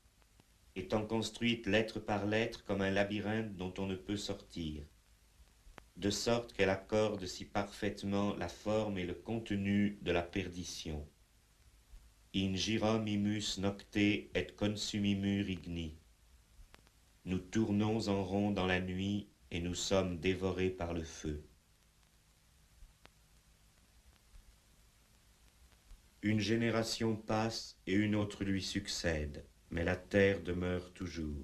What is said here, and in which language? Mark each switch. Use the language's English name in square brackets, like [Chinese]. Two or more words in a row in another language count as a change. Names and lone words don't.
[French] étant construite lettre par lettre comme un labyrinthe dont on ne peut sortir. de sorte qu'elle accorde si parfaitement la forme et le contenu de la perdition. [Latin] In girom imus nocte et consumimur igni. [French] Nous tournons en rond dans la nuit et nous sommes dévorés par le feu. Une génération passe et une autre lui succède, mais la terre demeure toujours.